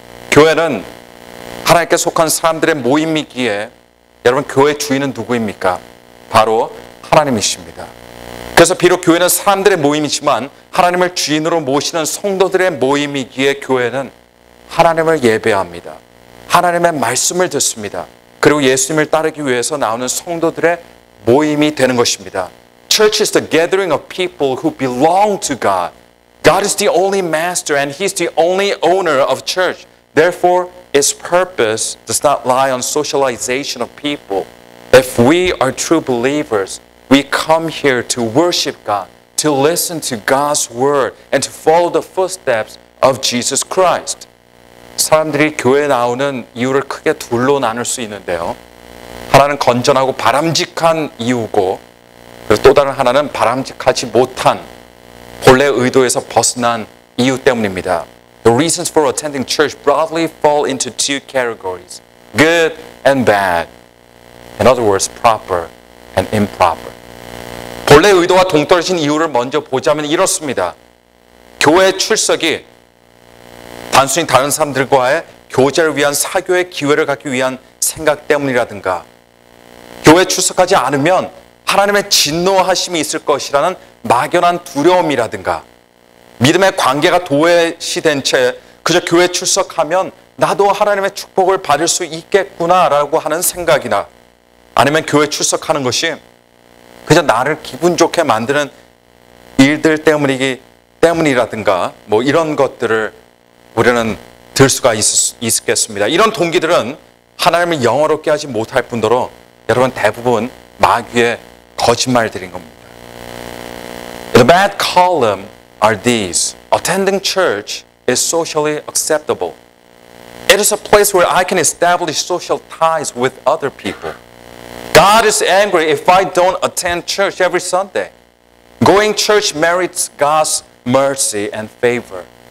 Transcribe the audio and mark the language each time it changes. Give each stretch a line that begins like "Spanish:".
Korean: 교회는 하나님께 속한 사람들의 모임이기에 여러분 교회 주인은 누구입니까? 바로 하나님이십니다. 그래서 비록 교회는 사람들의 모임이지만 하나님을 주인으로 모시는 성도들의 모임이기에 교회는 하나님을 예배합니다. 하나님의 말씀을 듣습니다. 그리고 예수님을 따르기 위해서 나오는 성도들의 모임이 되는 것입니다.
English: Church is the gathering of people who belong to God. God is the only master and He's the only owner of church. Therefore, its purpose does not lie on socialization of people, If we are true believers, we come here to worship God, to listen to God's word, and to follow the footsteps of Jesus Christ.
Korean: 사람들이 교회에 나오는 이유를 크게 둘로 나눌 수 있는데요. 하나는 건전하고 바람직한 이유고, 그리고 또 다른 하나는 바람직하지 못한 본래 의도에서 벗어난 이유 때문입니다.
English: The reasons for attending church broadly fall into two categories, good and bad. In other words, proper and improper.
Korean: 본래 의도와 동떨어진 이유를 먼저 보자면 이렇습니다. 교회 출석이 단순히 다른 사람들과의 교제를 위한 사교의 기회를 갖기 위한 생각 때문이라든가, 교회 출석하지 않으면 하나님의 진노하심이 있을 것이라는 막연한 두려움이라든가, 믿음의 관계가 도외시된 채 그저 교회 출석하면 나도 하나님의 축복을 받을 수 있겠구나라고 하는 생각이나, 아니면 교회 출석하는 것이 그저 나를 기분 좋게 만드는 일들 때문이라든가 뭐 이런 것들을 우리는 들 수가 있겠습니다. 이런 동기들은 하나님을 영화롭게 하지 못할 뿐더러 여러분 대부분 마귀의 거짓말들인 겁니다.
English: The bad column are these. Attending church is socially acceptable. It is a place where I can establish social ties with other people. God is angry if I don't attend church every Sunday. Going to church merits God's mercy and favor.